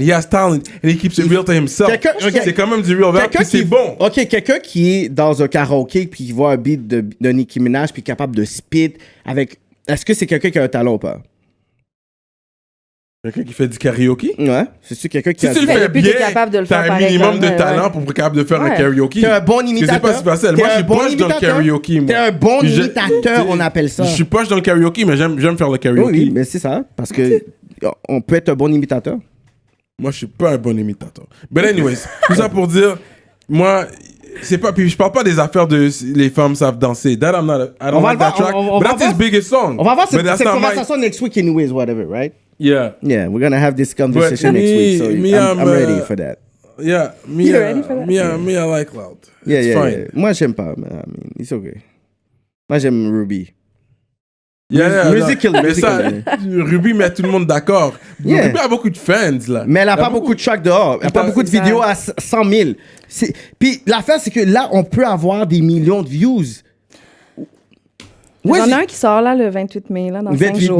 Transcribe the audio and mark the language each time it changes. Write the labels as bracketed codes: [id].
[en] He has talent and he keeps it real to himself. [fr] C'est quand même du real rap, puis c'est bon. OK, quelqu'un qui est dans un karaoké puis qui voit un beat de Nicki Minaj puis capable de spit avec... Est-ce que c'est quelqu'un qui a un talent ou pas? Quelqu'un qui fait du karaoké? Ouais. C'est-tu quelqu'un qui Si tu le fais bien, t'as un minimum de talent pour être capable de faire un karaoké. T'es un bon imitateur. C'est pas si facile. Moi, je suis poche dans le karaoké. T'es un bon imitateur, on appelle ça. Je suis poche dans le karaoké, mais j'aime faire le karaoké. Oui, mais c'est ça. Parce que on peut être un bon imitateur. Moi, je suis pas un bon imitateur. [en] But anyways, [fr] tout ça pour dire, moi, c'est pas, puis je parle pas des affaires de les femmes savent danser. [en] That I'm not, I don't like that track. But that's his biggest song. [fr] On va voir cette conversation [en] next week anyways, whatever, right? Yeah. Yeah, we're gonna have this conversation next week, so I'm ready for that. Yeah, You're ready for that? Me, I like Loud. Yeah, It's fine. [fr] Moi, j'aime pas, mais [en] I mean, it's okay. [fr] Moi, j'aime Ruby. [en] Musically. [fr] Ruby met tout le monde d'accord. [en] Yeah. [fr] Ruby a beaucoup de fans, là. Mais elle a pas beaucoup de tracks dehors. Elle a pas beaucoup de vidéos à 100 000. Puis l'affaire, c'est que là, on peut avoir des millions de views. Il y en a un qui sort là le 28 mai, là, dans 5 jours.